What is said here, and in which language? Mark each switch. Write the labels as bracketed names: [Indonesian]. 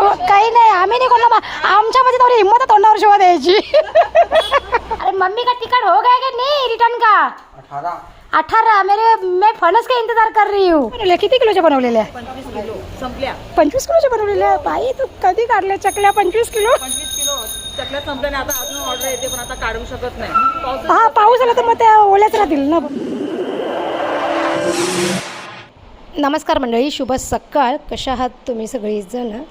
[Marathi] काही नाही, आम्ही नाही कोणाला, आमच्यामध्ये तेवढी हिंमत आहे तोंडावर शिवा द्यायची. [Hindi] अरे मम्मी का टिकट हो गया क्या नहीं रिटर्न का? 18 मैं फणस का इंतजार कर रही हूँ. [Marathi] किती किलोच्या बनवलेल्या? 25 किलोच्या बनवलेल्या. बाई तू कधी काढल्या चकल्या? 25 किलो चकल्या संपल्या नाही, आता अजून ऑर्डर येते पण आता काढू शकत नाही. हा पाऊस आला तर मग त्या ओल्याच राहतील ना. नमस्कार मंडळी, शुभ सकाळ. कशा आहात तुम्ही सगळीजण?